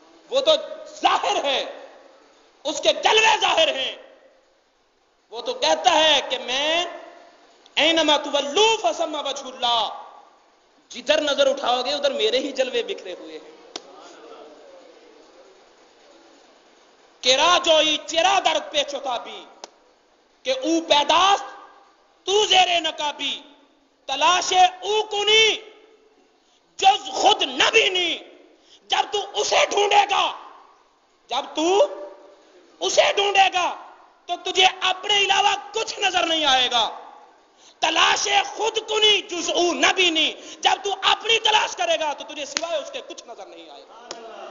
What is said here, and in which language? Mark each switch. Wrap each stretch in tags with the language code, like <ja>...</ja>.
<ur>وہ تو ظاہر ہے، اس کے جلوے ظاہر ہیں. وہ تو کہتا ہے کہ میں</ur> <ar>اینما تولو فثم وجہ اللہ،</ar> <ur>جدھر نظر اٹھاؤ گے ادھر میرے ہی جلوے بکھرے ہوئے ہیں.</ur> <fa>کرا جوئی چرا درد پیچو تابی، کہ او پیداست تو زیر نقابی، تلاش او کنی جز خود نہ بینی.</fa> <ur>جب تو اسے ڈھونڈے گا، جب تو اسے ڈھونڈے گا تو تجھے اپنے علاوہ کچھ نظر نہیں آئے گا.</ur> <fa>تلاش خود کنی جز او نہ بینی،</fa> <ur>جب تو اپنی تلاش کرے گا تو تجھے سوائے اس کے کچھ نظر نہیں آئے گا.</ur>